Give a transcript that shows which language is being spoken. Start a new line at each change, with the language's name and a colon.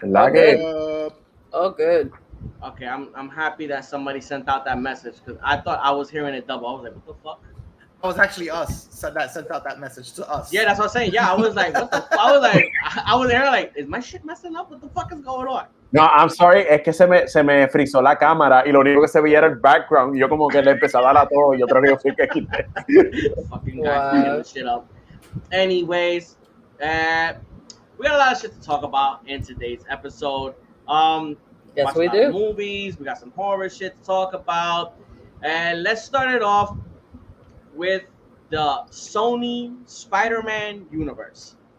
English: All good. Oh, good. Okay, I'm happy that somebody sent out that message because I thought I was hearing it double. I was like, what the fuck? It was actually us sent out that message to us. Yeah, that's what I'm saying. Yeah, I was like, what the fuck? I was there like, is my shit messing up? What the fuck is going on?
Spanish: No, I'm sorry, es que se me frizó la cámara y lo único que se veía era el background y yo como que le empecé a dar a todo. Yo creo que yo fui el que quité.
English: Fucking guy fucking the shit up. Anyways, we got a lot of shit to talk about in today's episode. Yes, we do. Movies, we got some horror shit to talk about, and let's start it off with the Sony Spider-Man universe.